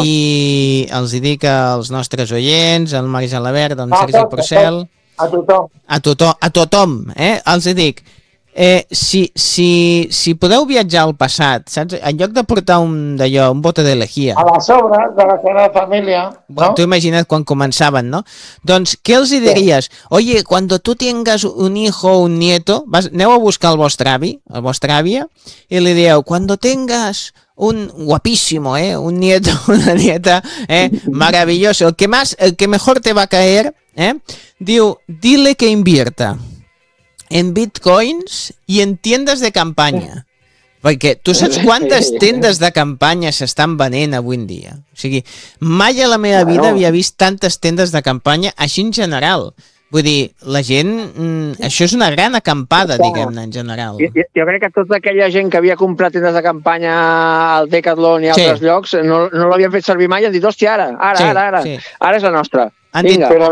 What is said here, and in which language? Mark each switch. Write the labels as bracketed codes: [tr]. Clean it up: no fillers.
[ca] I els dic als nostres oients, el Marc Gelabert, en Sergi Porcel... A tothom, els hi dic, si podeu viatjar al passat, saps? En lloc de portar un bote de lejía. A les obres de la Sagrada Família. Bueno, no? T'ho imagina't quan començaven, no? Doncs què els hi diries? Sí. [es] Oye, cuando tú tengas un hijo o un nieto, [ca] aneu a buscar el vostre avi, el vostre àvia, i li dieu, [es] cuando tengas... un guapísimo, un nieto, una nieta, maravilloso. El que mejor te va a caer, diu, dile que invierta en bitcoins y en tiendas de campaña. [ca] Perquè tu saps quantes tendes de campanya s'estan venent avui en dia? O sigui, mai a la meva vida havia vist tantes tendes de campanya així en general. Vull dir, la gent... això és una gran acampada, diguem-ne, en general. Jo crec que tota aquella gent que havia comprat tendes de campanya al Decathlon i a altres llocs, no l'havien fet servir mai, han dit, hòstia, ara. Sí. Ara és la nostra. Vinga.